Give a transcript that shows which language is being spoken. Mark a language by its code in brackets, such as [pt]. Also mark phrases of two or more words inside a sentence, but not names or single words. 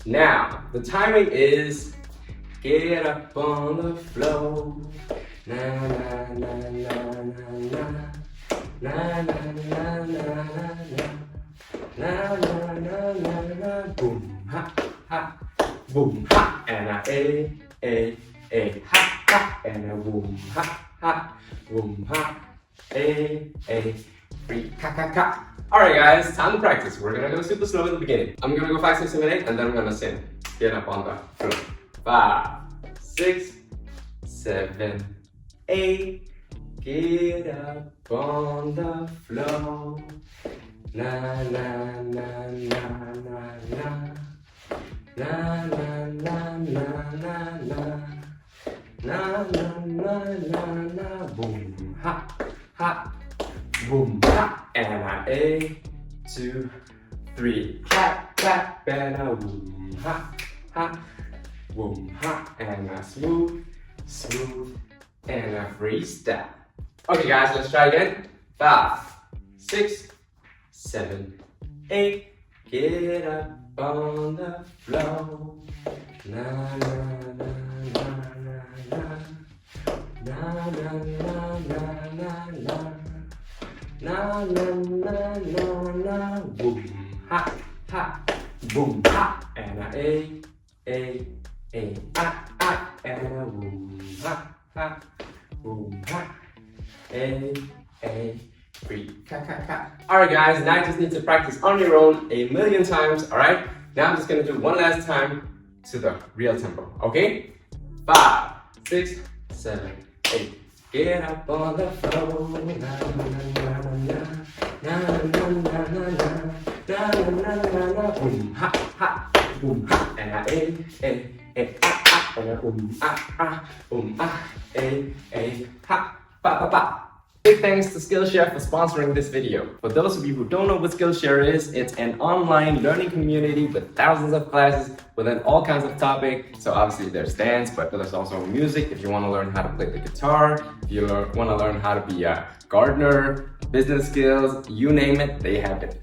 [en] Now, the timing is get up on the floor, na na na na na na, na na na na na na, na na na na na, boom ha ha, boom ha, and a ha, and a boom ha, boom ha, a free ka ka ka. Alright guys, time to practice. We're gonna go super slow in the beginning. I'm gonna go 5, 6, 7, 8, and then I'm gonna sing. Get up on the floor. 5, 6, 7, 8. Get up on the floor. Na na na na na na. Na na na na na na. Na na na na na. Boom ha ha. Boom ha. And a 2, 3. Clap clap and a boom ha ha. Boom ha. And a smooth, smooth, and a free step. Okay guys, let's try again. 5, 6, 7, 8. Get up on the floor. Na na na na na na. Na na na na na na. Na na na na na. Boom ha ha. Boom ha. And a and a boom ha ha. Boom ha. A free ka ka ka. Alright guys, now you just need to practice on your own a million times. Alright, now I'm just gonna do one last time to the real tempo. Okay, 5, 6, 7, 8. Get up on the floor. Na na na na na na na na na na. Boom ha ha. Boom ha. And a and a boom ah, boom ah, ha, ba ba ba. 6, big thanks to Skillshare for sponsoring this video. For those of you who don't know what Skillshare is, it's an online learning community with thousands of classes within all kinds of topics. So obviously there's dance, but there's also music if you want to learn how to play the guitar, if you want to learn how to be a gardener, business skills, you name it, they have it.